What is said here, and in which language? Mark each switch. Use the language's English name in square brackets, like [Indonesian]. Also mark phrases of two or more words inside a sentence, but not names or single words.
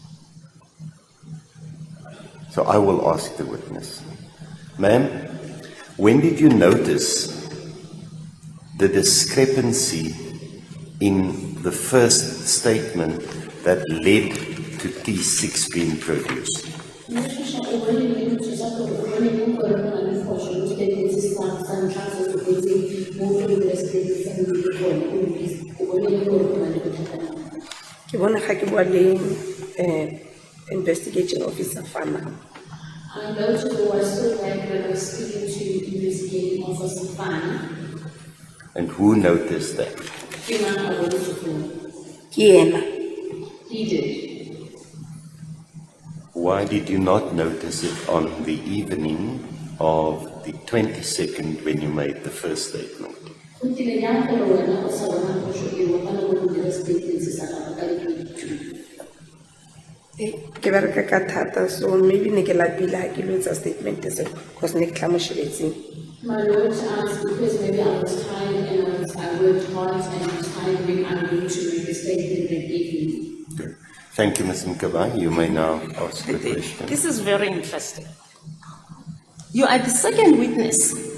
[English] So I will ask the witness, ma'am, when did you notice the discrepancy in the first statement that led to T6 being produced? [Tswana] Ke bona ga ke bua le [English] investigation officer [Tswana] fana. [English] I noted or I saw that when I was speaking to investigating officer Fana, And who noticed that? [Southern Sotho] Ke ena. [English] he did. Why did you not notice it on the evening of the 22nd when you made the first statement? [Southern Sotho] Ke bereka ka thata, [English] so maybe [Southern Sotho] ne ke lapile ha ke lo etsa statement se, because ne ke tla mo shebetseng. [English] My Lord asked because maybe I was tired and I worked hard and I was tired when I'm going to make a statement that evening. Good. Thank you, Ms. Mkabai. You may now ask the question. This is very interesting. You are the second witness.